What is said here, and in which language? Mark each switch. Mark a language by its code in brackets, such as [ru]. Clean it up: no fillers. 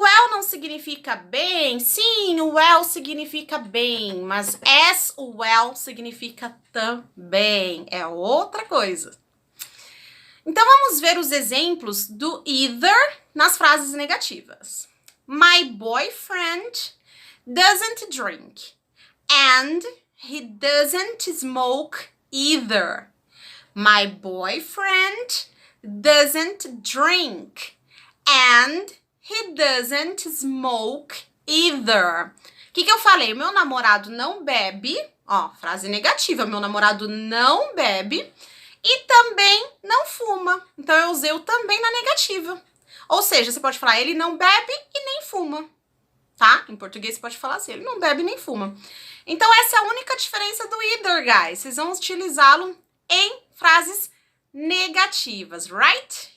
[pt] Well não significa bem. Sim, o well significa bem. Mas as well significa também. É outra coisa. Então, vamos ver os exemplos do either nas frases negativas. [en] My boyfriend doesn't drink and he doesn't smoke either. My boyfriend doesn't drink and he doesn't smoke either. [pt] O que eu falei? Meu namorado não bebe, ó, frase negativa, meu namorado não bebe e também não fuma. Então, eu usei o também na negativa. Ou seja, você pode falar, ele não bebe e nem fuma, tá? Em português, você pode falar assim, ele não bebe nem fuma. Então, essa é a única diferença do either, guys. Vocês vão utilizá-lo em frases negativas, right?